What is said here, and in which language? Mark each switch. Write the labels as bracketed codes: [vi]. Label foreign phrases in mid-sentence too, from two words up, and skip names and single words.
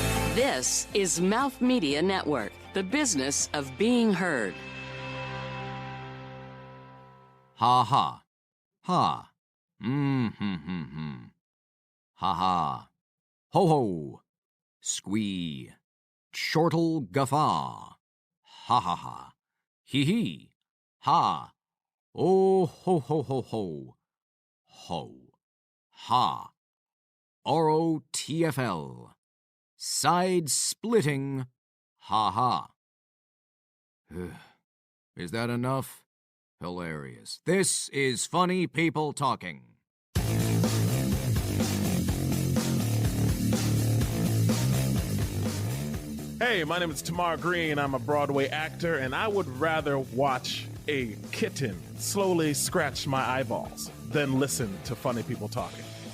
[en] This is Mouth Media Network, the business of being heard. Ha ha. Ha. Ha ha. Ho ho. Squee. Chortle guffaw. Ha ha ha. Hee hee. Ha. Oh ho ho ho ho. Ho. Ha. ROTFL. Side splitting. Ha ha. Is that enough? Hilarious. This is Funny People Talking. Hey, my name is Tamar Greene. I'm a Broadway actor, and I would rather watch a kitten slowly scratch my eyeballs than listen to Funny People Talking.